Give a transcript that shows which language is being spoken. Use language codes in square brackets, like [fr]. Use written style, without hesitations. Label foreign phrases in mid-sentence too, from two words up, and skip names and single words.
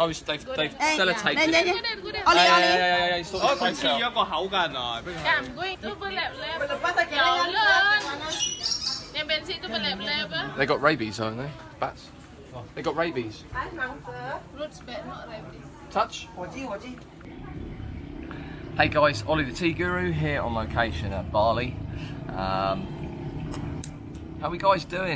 [en] they've sellotaped it. [yue] 我嚟，係，哦，佢黐咗一個口㗎，原來。 [ms] Itu berlap-lap. Yang bensin itu berlap-lap ah. [en] They got rabies, haven't they? Bats. They got rabies. Roots bad, not rabies. Touch. Hey guys, Ollie the Tea Guru here on location at Bali. How are we guys doing?